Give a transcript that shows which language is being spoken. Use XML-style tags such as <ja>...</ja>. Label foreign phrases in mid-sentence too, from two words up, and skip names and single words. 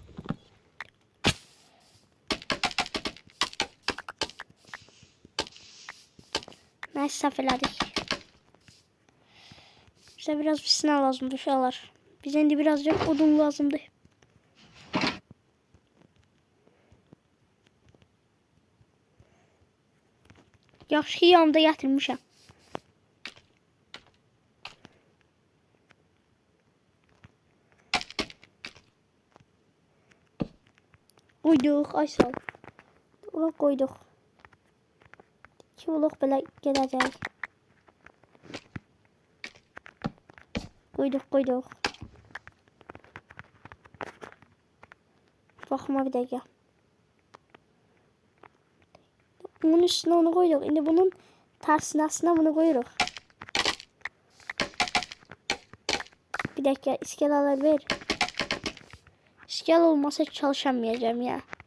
<az>Neyse səhv elədik.</az> <tr>Bize biraz bir silah lazımdı uşaqlar. Bize indi birazcık odun lazımdı.</tr> <az>Yaxşı ki yanımda gətirmişəm. Qoyduq, ay sağ ol. Ora qoyduq. 2 blok belə gələcək. Qoyduq. Baxma bir dəqiqə.</az> <tr>Bunun üstüne onu koyduk. Şimdi bunun tersine aslında bunu koyuyoruz. Bir dakika iskelalar ver. İskel olmasa hiç çalışamayacağım ya.</tr>